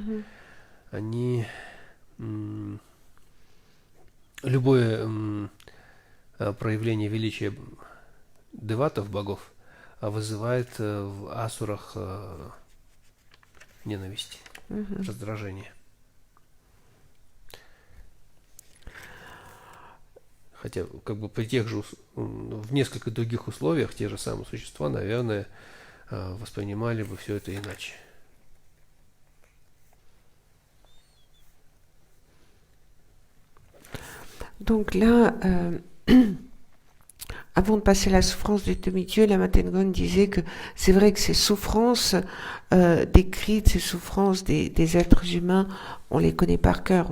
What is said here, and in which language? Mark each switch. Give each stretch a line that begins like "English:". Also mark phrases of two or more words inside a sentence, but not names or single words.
Russian: Они любое проявление величия деватов, богов, вызывает в асурах ненависть, раздражение. Хотя, как бы при тех же, в несколько других условиях, те же самые существа, наверное, воспринимали бы все это иначе.
French: Donc là, avant de passer à la souffrance du demi-dieu, la Matengon disait que c'est vrai que ces souffrances décrites, ces souffrances des êtres humains, on les connaît par cœur.